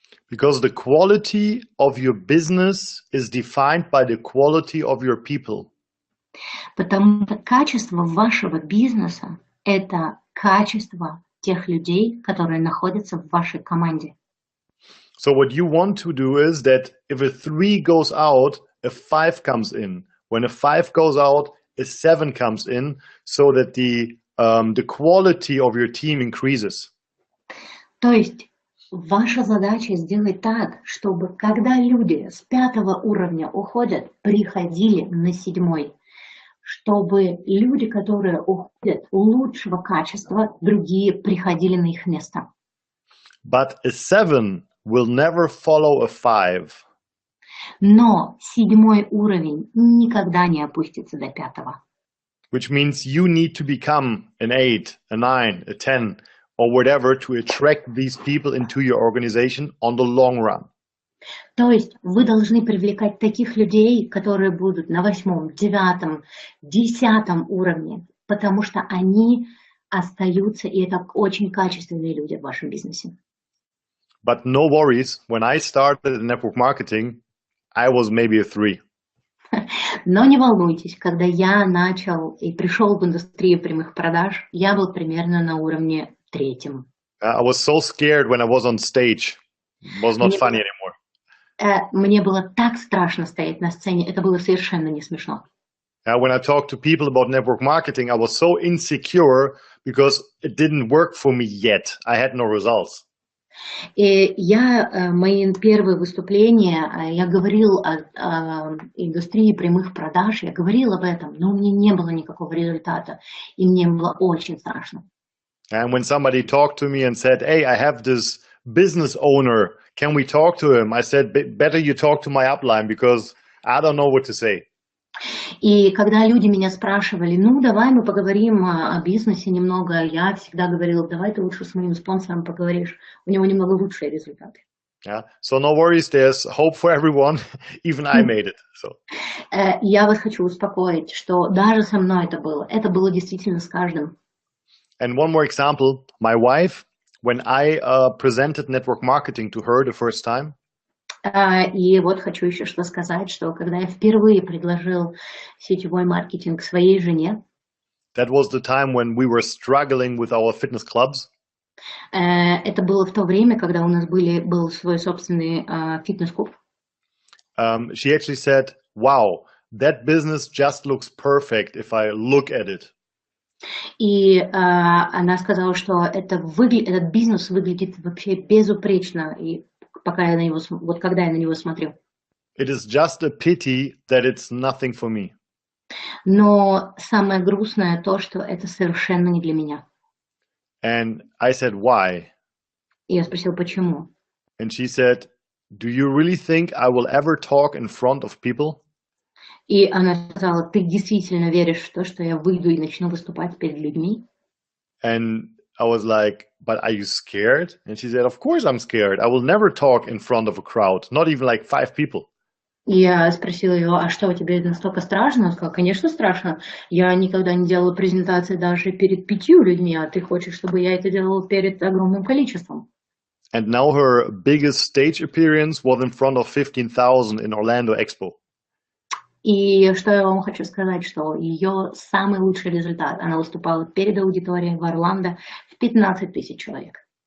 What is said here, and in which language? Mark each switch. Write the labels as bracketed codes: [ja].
[en] Because the quality of your business is defined by the quality of your people. [ru] Потому что качество вашего бизнеса – это качество тех людей, которые находятся в вашей команде. [en] So what you want to do is that if a 3 goes out, a 5 comes in. When a 5 goes out, a 7 comes in, so that the quality of your team increases. [ru] То есть ваша задача сделать так, чтобы когда люди с 5-го уровня уходят, приходили на 7-й. Чтобы люди, которые уходят лучшего качества, другие приходили на их место. [en] But a 7 will never follow a 5. [ru] Но 7-й уровень никогда не опустится до 5-го. [en] Which means you need to become an 8, a 9, a 10, or whatever to attract these people into your organization on the long run. [ru] То есть вы должны привлекать таких людей, которые будут на 8-м, 9-м, 10-м уровне, потому что они остаются, и это очень качественные люди в вашем бизнесе. [en] But no worries, when I started in network marketing, I was maybe a 3. [ru] Но не волнуйтесь, когда я начал и пришел в индустрию прямых продаж, я был примерно на уровне 3-м. [en] I was so scared when I was on stage. It was not funny anymore. [ru] Мне было так страшно стоять на сцене, это было совершенно не смешно. [en] When I talked to people about network marketing, I was so insecure because it didn't work for me yet. I had no results. [ru] И мои первые выступления, я говорил о индустрии прямых продаж, я говорил об этом, но у меня не было никакого результата, и мне было очень страшно. [en] And when somebody talked to me and said, "Hey, I have this business owner, can we talk to him?" I said, "Better you talk to my upline because I don't know what to say. [ru] И когда люди меня спрашивали, ну, давай мы поговорим о бизнесе немного, я всегда говорила, давай ты лучше с моим спонсором поговоришь, у него немного лучшие результаты. [en] Yeah. So no worries, there's hope for everyone. Even I made it. So. [ru] Я вас хочу успокоить, что даже со мной это было действительно с каждым. [en] And one more example, my wife, when I presented network marketing to her the first time, [ru] и вот хочу еще что сказать, что когда я впервые предложил сетевой маркетинг своей жене, [en] that was the time when we were struggling with our fitness clubs. [ru] Это было в то время, когда у нас был свой собственный фитнес-клуб. [en] She actually said, wow, that business just looks perfect if I look at it. [ru] И она сказала, что этот бизнес выглядит вообще безупречно, и когда я на него смотрю. [en] It is just a pity that it's nothing for me. [ru] Но самое грустное то, что это совершенно не для меня. [en] And I said, why? [ru] И я спросил, почему? [en] And she said, do you really think I will ever talk in front of people? [ru] И она сказала, ты действительно веришь в то, что я выйду и начну выступать перед людьми? [en] And I was like, but are you scared? And she said, of course I'm scared. I will never talk in front of a crowd, not even like 5 people. [ru] Я спросила ее, а что, тебе настолько страшно? Она сказала, конечно, страшно. Я никогда не делала презентации даже перед 5 людьми, а ты хочешь, чтобы я это делала перед огромным количеством. [en] And now her biggest stage appearance was in front of 15,000 in Orlando Expo. [ru] И что я вам хочу сказать, что ее самый лучший результат, она выступала перед аудиторией в Орландо в 15 тысяч человек.